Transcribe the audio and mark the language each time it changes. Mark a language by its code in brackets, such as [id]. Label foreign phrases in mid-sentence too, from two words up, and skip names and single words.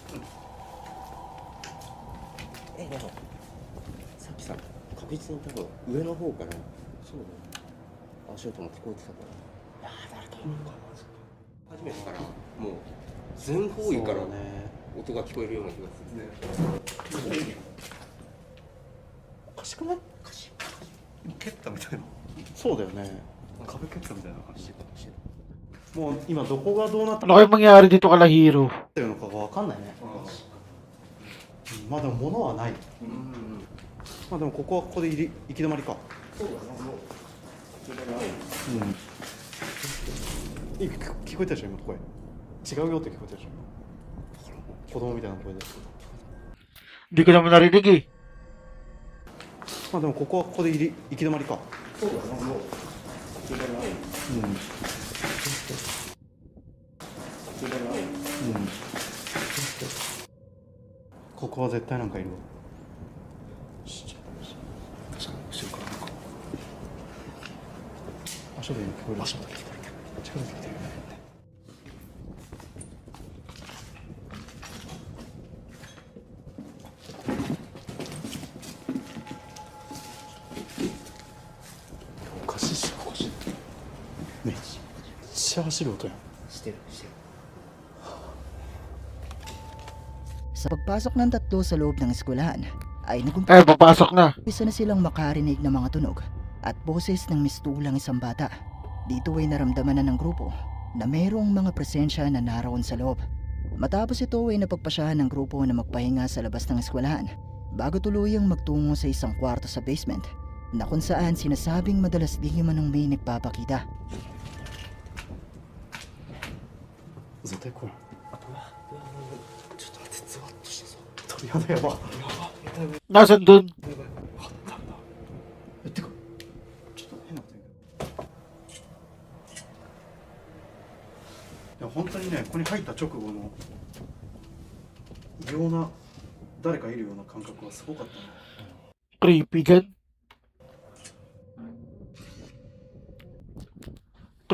[ja] なんかさっきさ確実に多分上の方からそうだね足音も聞こえてたから誰かいるのかな初めてからもう全方位から音が聞こえるような気がするねおかしくない蹴ったみたいなそうだよね壁蹴ったみたいな感じもう今どこがどうなっ [tl] Ano kayong mangyari dito kala Hero? [ja] てるのかがわかんないねまあでも物はないまあでもここはここで行き止まりかそうだなもう聞こえたでしょ今声違うよって聞こえたでしょ子供みたいな声で [tl] Hindi ko naman narinig eh. [ja] まあでもここはここで行き止まりかそうだなもうここは絶対なんかいるわ確かに後ろからなんか足音に聞こえる足音聞こえる近づいてきてるよねおかしいっしょおかしいめっちゃ走る音やんしてる [tl] Sa pagpasok ng tatlo sa loob ng eskwelahan ay nagumpisa Ay, papasok na. na silang makarinig ng mga tunog at boses ng mistulang isang bata. Dito ay naramdaman na ng grupo na mayroong mga presensya na naroon sa loob. Matapos ito ay napagpasyahan ng grupo na magpahinga sa labas ng eskwelahan bago tuluyang magtungo sa isang kwarto sa basement na kung saan sinasabing madalas di manong may nagpapakita. [ja] 絶対来いちょっと待ってゾワッとしてさ鳥肌やば [tl] Nasaan dun? [ja] えてかちょっと変なこと言うけどいや本当にねここに入った直後の異様な誰かいるような感覚はすごかったね [tl] Creepy dyan.